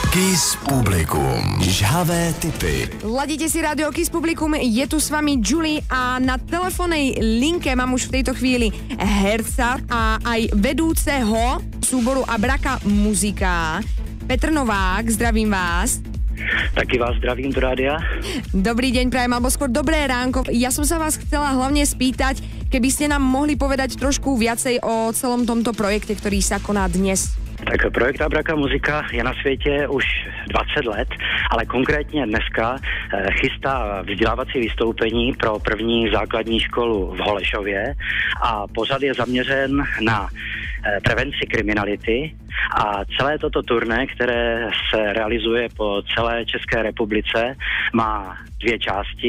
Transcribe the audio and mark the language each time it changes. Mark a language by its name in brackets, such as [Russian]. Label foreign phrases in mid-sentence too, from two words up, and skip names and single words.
[Slovak] Kiss Publikum. Žhavé tipy. Ladíte si rádio Kiss Publikum, je tu s vami Julie a na telefónnej linke mám už v tejto chvíli herca a aj vedúceho súboru Abraka Muzika. Petr Novák, zdravím vás. [Czech] Taky vás zdravím do rádia. [Slovak] Dobrý deň prajem, alebo skôr dobré ránko. Ja som sa vás chcela hlavne spýtať, keby ste nám mohli povedať trošku viacej o celom tomto projekte, ktorý sa koná dnes. [Czech] Tak projekt Abraka Muzika je na světě už 20 let, ale konkrétně dneska chystá vzdělávací vystoupení pro první základní školu v Holešově a pořad je zaměřen na prevenci kriminality a celé toto turné, které se realizuje po celé České republice, má dvě části.